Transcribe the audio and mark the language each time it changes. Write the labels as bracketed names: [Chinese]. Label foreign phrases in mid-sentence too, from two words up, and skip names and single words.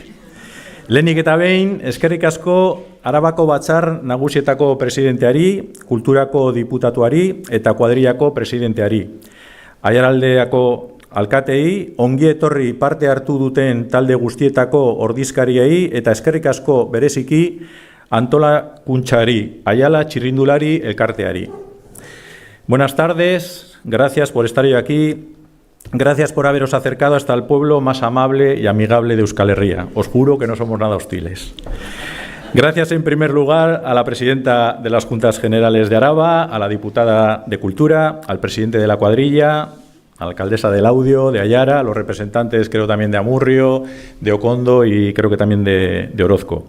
[Basque] Lehenik eta behin, eskerrik asko Arabako Batzar Nagusietako presidenteari, Kulturako diputatuari eta kuadrillako presidenteari. Aiaraldeako alkatei, ongi etorri parte hartu duten talde guztietako ordizkariei eta eskerrik asko bereziki antolakuntzari, Ayala txirrindulari elkarteari. [Spanish] Buenas tardes, gracias por estar hoy aquí. Gracias por haberos acercado hasta el pueblo más amable y amigable de Euskal Herria. Os juro que no somos nada hostiles. Gracias en primer lugar a la presidenta de las Juntas Generales de Araba, a la diputada de Cultura, al presidente de la cuadrilla, a la alcaldesa del Audio, de Ayara, a los representantes creo también de Amurrio, de Okondo y creo que también de Orozco.